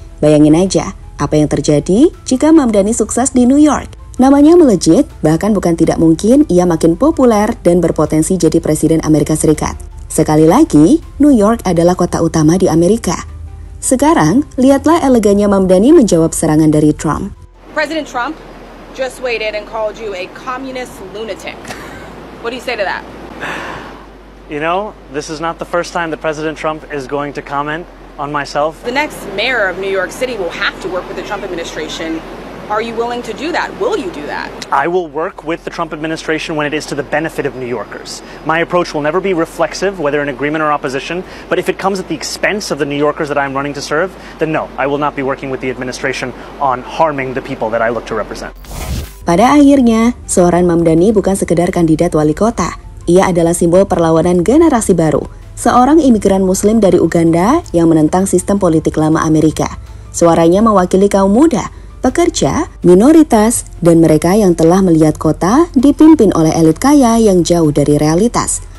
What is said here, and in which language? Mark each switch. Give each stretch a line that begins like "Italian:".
Indonesian: Bayangin aja apa yang terjadi jika Mamdani sukses di New York. Namanya melejit, bahkan bukan tidak mungkin ia makin populer dan berpotensi jadi presiden Amerika Serikat. Sekali lagi, New York adalah kota utama di Amerika. Sekarang, lihatlah elegannya Mamdani menjawab serangan dari Trump.
English: President Trump just weighed in and called you a communist lunatic. What do you say to that? You know, this is not the first time that President Trump is going to comment on myself. The next mayor of New York City will have to work with the Trump administration. Are you willing to do that? Will you do that? I will work with the Trump administration when it is to the benefit of New Yorkers. My approach will never be reflexive, whether in agreement or opposition, but if it comes at the expense of the New Yorkers that I'm running to serve, then no, I will not be working with the administration on harming the people that I look to represent.
Indonesian: Pada akhirnya, Zohran Mamdani bukan sekedar kandidat wali kota. Ia adalah simbol perlawanan generasi baru, seorang imigran muslim dari Uganda yang menentang sistem politik lama Amerika. Suaranya mewakili kaum muda, pekerja, minoritas, dan mereka yang telah melihat kota dipimpin oleh elit kaya yang jauh dari realitas.